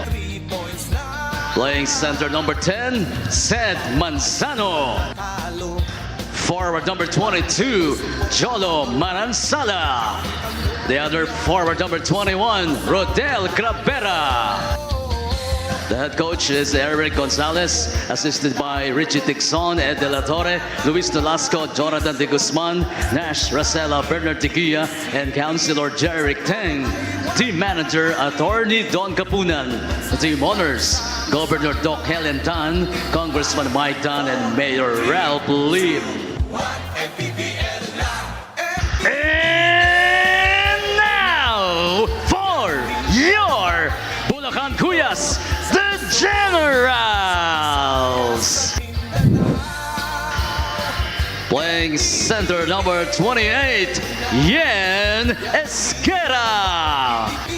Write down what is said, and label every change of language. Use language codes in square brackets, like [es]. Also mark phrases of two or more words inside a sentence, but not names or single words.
[en] Playing center number 10, Sed Manzano. Forward number 22, Jolo Manansala. The other forward number 21, Rodel Gravera. The head coach is Eric Gonzalez, assisted by Richie Tixon, Ed De La Torre, Luis Nolasco, Jonathan De Guzman, Nash Racela, Bernard Tiquia, and Councilor Jeric Teng. Team manager, Attorney Don Capunan. Team owners, Governor Doc Helen Tan, Congressman Mike Tan, and Mayor Ralph Lim. And now, for your Bulacan Cuyas, the Generals. Playing center number 28, Yen Esquera.